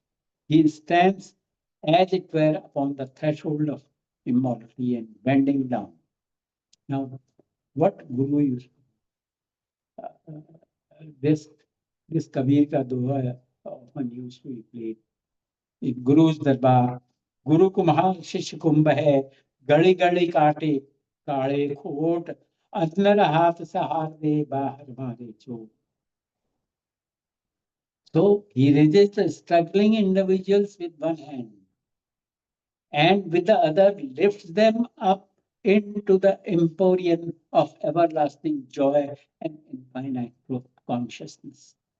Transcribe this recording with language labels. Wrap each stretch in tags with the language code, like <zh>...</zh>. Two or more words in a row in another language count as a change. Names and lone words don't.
<en>He stands, as it were, upon the threshold of immortality and bending down. Now, what Guru used this this</en> <hi>कबीर का दोहा</hi> <en>often used to be played in Guru's darbar.</en> <hi>गुरु कुम्हार शिष कुंभ है, गढ़ि गढ़ि काटे काले खूट, अंदर हाथ सहार दे बाहर मारे चोट.</hi> <en>So he raises the struggling individuals with one hand and with the other lifts them up into the emporium of everlasting joy and infinite consciousness.</en>